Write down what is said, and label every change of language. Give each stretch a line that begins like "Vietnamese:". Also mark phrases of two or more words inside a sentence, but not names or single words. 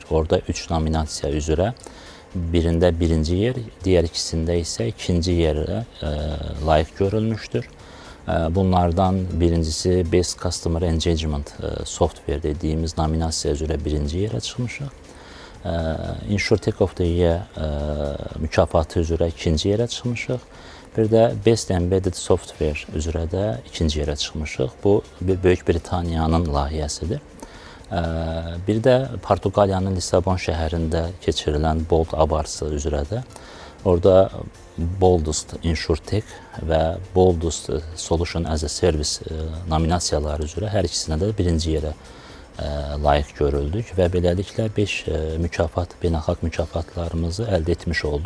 Azerbaijani: Orada 3 nominasiya üzrə birində birinci yer, digər ikisində isə ikinci yerə layiq görülmüşdür. Bunlardan birincisi Best Customer Engagement Software dediğimiz nominasiya üzrə birinci yerə çıxmışıq. InsurTech of the Year mükafatı üzrə ikinci yerə çıxmışıq. Bir də Best Embedded Software üzrə də ikinci yerə çıxmışıq. Bu Böyük Britaniyanın layihəsidir. Bir də Portuqaliyanın Lissabon şəhərində keçirilən Bold Awards üzrə də orada Boldest InsurTech və Boldest Solution as a Service nominasiyaları üzrə hər ikisinə də birinci yerə layiq görüldük və beləliklə 5 mükafat, beynəlxalq mükafatlarımızı əldə etmiş olduq.